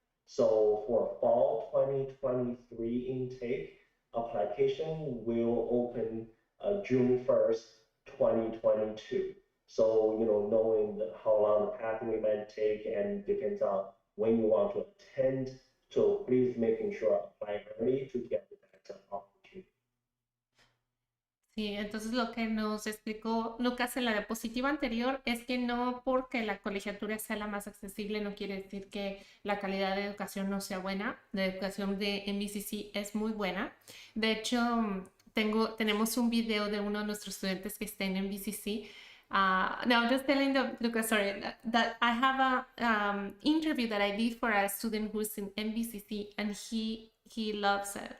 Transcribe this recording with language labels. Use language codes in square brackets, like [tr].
[en] So for fall 2023 intake, application will open June 1st, 2022. So, knowing how long the pathway might take and depends on when you want to attend. So please making sure apply early to get that opportunity. [es] Sí, entonces lo que nos explicó Lucas en la diapositiva anterior es que no porque la colegiatura sea la más accesible no quiere decir que la calidad de educación no sea buena. La educación de NBCC es muy buena. De hecho, tenemos un video de uno de nuestros estudiantes que está en NBCC. [en] No, I'm just telling Lucas, sorry, that I have a interview that I did for a student who's in NBCC, and he loves it.